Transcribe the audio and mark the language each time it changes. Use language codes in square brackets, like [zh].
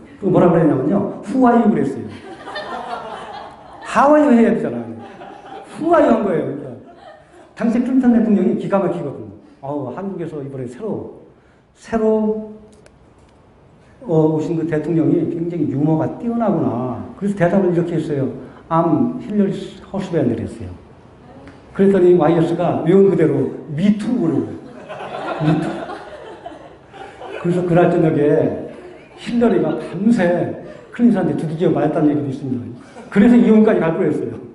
[ko] 그 뭐라 그랬냐면요. [en] Who are you? [ko] 그랬어요. [en] How are you? [ko] 해야 되잖아요. Who are you? 한 거예요. 그러니까. 당시 클린턴 대통령이 기가 막히거든요. 한국에서 이번에 새로 오신 그 대통령이 굉장히 유머가 뛰어나구나. 그래서 대답을 이렇게 했어요. [en] I'm Hillary husband [ko] 했어요. 그랬더니 YS가 외운 그대로 [en] Me too [ko] 그러고 Me too. 그래서 그날 저녁에 힐러리가 밤새 클린턴한테 두들겨 맞았다는 얘기도 있습니다. 그래서 이혼까지 갈 뻔했어요.